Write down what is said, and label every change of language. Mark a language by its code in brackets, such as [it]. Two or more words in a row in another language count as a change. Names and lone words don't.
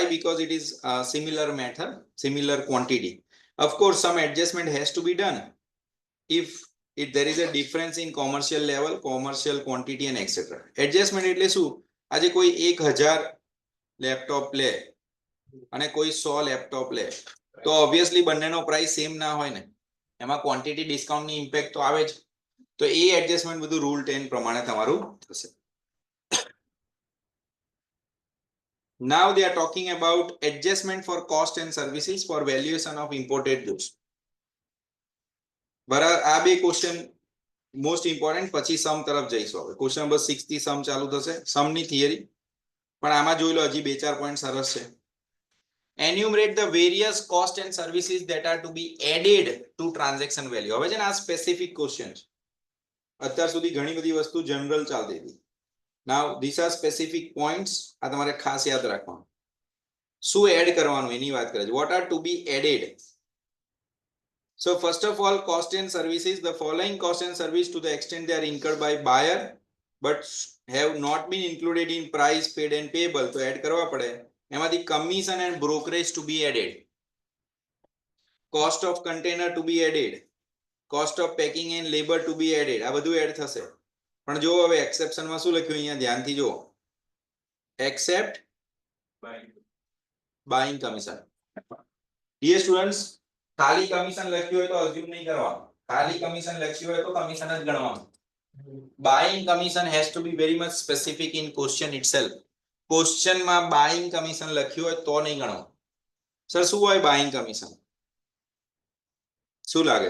[en] Because it is a similar method, similar quantity. Of course, some adjustment has to be done if there is a difference in commercial level, commercial quantity and etc. [gu] Adjustment એટલે શું? આજે કોઈ 1000 લેપટોપ લે અને કોઈ 100 લેપટોપ લે તો ઓબ્વિયસલી બંનેનો [en] price same [gu] ના હોય ને, એમાં [en] quantity discount [gu] ઇમ્પેક્ટ તો આવે જ. તો એ એડજસ્ટમેન્ટ બધું રૂલ 10 પ્રમાણે તમારું થશે. [en] Now they are talking about adjustment for cost and services for valuation of imported goods. [gu] બરાબર, આ બે ક્વેશ્ચન [en] most important. [gu] પછી સમ તરફ જઈશું. હવે [en] question number 6 [gu] થી સમ ચાલુ થશે, સમની થિયરી. પણ આમાં જોઈ લો હજી 2-4 પોઈન્ટ સરસ છે. [en] Enumerate the various cost and services that are to be added to transaction value. [gu] હવે છે ને આ [en] specific question [gu] છે. અત્યાર સુધી ઘણી બધી વસ્તુ જનરલ ચાલતી હતી. [en] Now these are specific points. [gu] આ તમારે ખાસ યાદ રાખવાનું. શું એડ કરવાનું એની વાત કરે છે. [en] What are to be added? So first of all, cost and services. The following cost and service to the extent they are incurred by buyer but have not been included in price paid and payable, [gu] તો એડ કરવા પડે. [en] એમાંથી commission and brokerage to be added, cost of container to be added, cost of packing and labor to be added. [gu] આ બધું એડ થશે. પણ જો હવે એક્સેપ્શન માં શું લખ્યું અહીંયા ધ્યાનથી જો. [en] Except buying commission. Dear students, [gu] ખાલી કમિશન લખ્યું હોય તો અઝ્યુમ નહીં કરવાનું. ખાલી કમિશન લખ્યું હોય તો કમિશન જ ગણવાનું. [en] buying commission has to be very much specific in question itself. [gu] ક્વેશ્ચનમાં [en] buying commission [gu] લખ્યું હોય તો નહીં ગણવાનું. સર શું હોય [en] buying commission? [gu] શું લાગે?